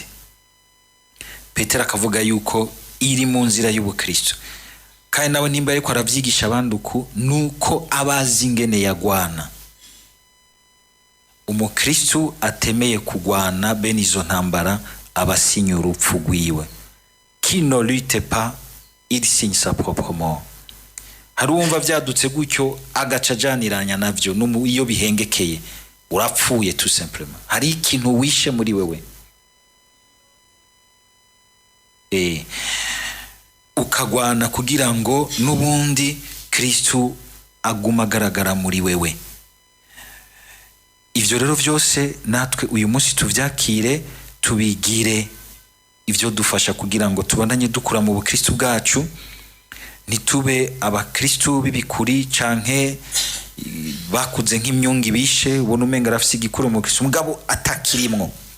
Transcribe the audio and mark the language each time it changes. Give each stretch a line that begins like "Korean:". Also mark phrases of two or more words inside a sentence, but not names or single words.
Rundi: Petero akavuga yuko iri mu nzira y'ubukristo, kandi nawe nimba ariko aravyigisha abandi uku, nuko abazi ingene yagwana. Umukristo atemeye kugwana bene izo ntambara abasinya urupfu rwiwe.
French: Qui ne lutte pas, il signe sa propre mort.
Rundi: Hari uwumva vyadutse gutyo agaca ajaniranya navyo, iyo bihengekeye urapfuye
French: tout simplement.
Rundi: Hari ikintu wishe muri wewe, ukagwana kugira ngo n'ubundi Kristo aguma agaragara muri wewe. Ivyo rero vyose natwe uyu munsi tuvyakire, tubigire ivyo dufasha kugira ngo tubandanye dukura mu bukristo bwacu, nitube abakristo b'ibikuri canke bakuze nk'imyungu ibishe, ubona umenga arafise igikuru mu Kristo mugabo atakirimwo.